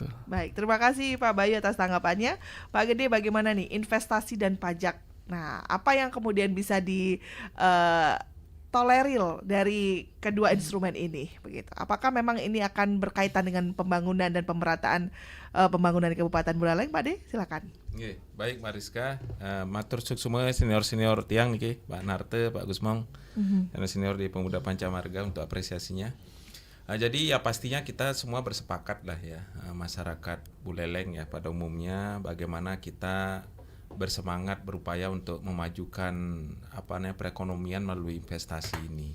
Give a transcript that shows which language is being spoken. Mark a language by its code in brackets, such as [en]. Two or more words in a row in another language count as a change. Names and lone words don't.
[id] Baik, terima kasih Pak Bayu atas tanggapannya. Pak Gede, bagaimana nih investasi dan pajak? Nah, apa yang kemudian bisa toleril dari kedua instrumen ini begitu? Apakah memang ini akan berkaitan dengan pembangunan dan pemerataan pembangunan di Kabupaten Buleleng? Pak De, silakan. Oke, baik Mbak Rizka, [ban] matur [id] semua senior [ban] tiang niki, Pak Narte, Pak Gusmong, [id] dan senior di Pemuda Pancamarga untuk apresiasinya. Jadi ya pastinya kita semua bersepakat lah ya, masyarakat Buleleng ya pada umumnya, bagaimana kita bersemangat berupaya untuk memajukan perekonomian melalui investasi ini.